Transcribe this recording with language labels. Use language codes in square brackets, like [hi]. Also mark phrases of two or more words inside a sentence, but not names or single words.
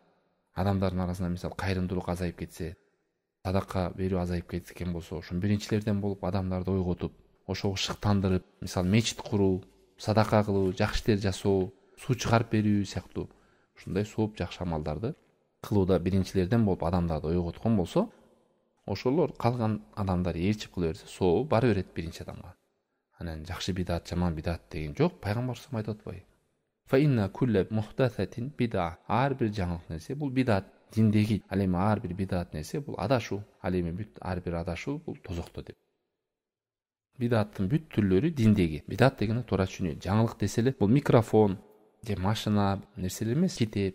[ky] Адамдардын арасында мисалы кайрымдуулук азайып кетсе, садака берүү азайып кеткен болсо, ошо биринчилерден болуп адамдарды ойготуп, ошого шыктандырып, мисалы мечит куруу, садака кылуу, жакшы иштер жасоо, суу чыгарып берүү сыяктуу ушундай сооп жакшы амалдарды кылууда биринчилерден болуп адамдарды ойготкон болсо, ошолор калган адамдар ээрчип кыла берсе, соо бара берет биринчи адамга. Анан жакшы бидат, жаман бидат деген жок, пайгамбар [ar] صلى الله عليه [ky] айтып атпайбы? [ar] فإن كل محدثة بدعة. [ky] Ар бир жаңылык нерсе бул бидат, диндеги. Ал эми ар бир бидат нерсе бул адашуу. Ал эми бүт ар бир адашуу бул тозокто деп. Бидаттын бүт түрлөрү диндеги. Бидат дегени туура түшүнүү. Жаңылык деселе бул микрофон, же машина нерселер эмес, китеп.